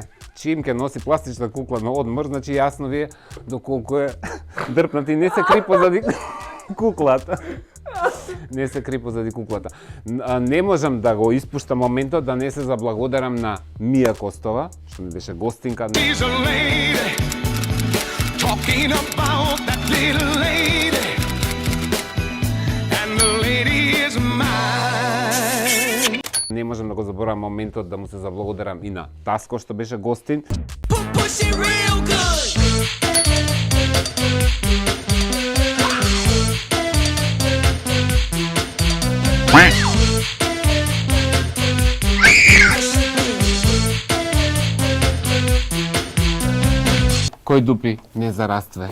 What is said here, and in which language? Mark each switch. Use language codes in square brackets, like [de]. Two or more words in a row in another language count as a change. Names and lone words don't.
[mk] Чим ќе носи пластична кукла на одмор, значи јасно ви е доколку е дрпната и не се кри позади куклата. Не се кри позади куклата. Не можам да го испуштам моментот да не се заблагодарам на Мија Костова, што ми беше гостинка. [en] She's a lady, talking about that little lady, and the lady is mine. [mk] Не можам да го заборавам моментот да му се заблагодарам и на Таско што беше гостин. [en] Push it real good. [mk] Кој дупи не зарастве.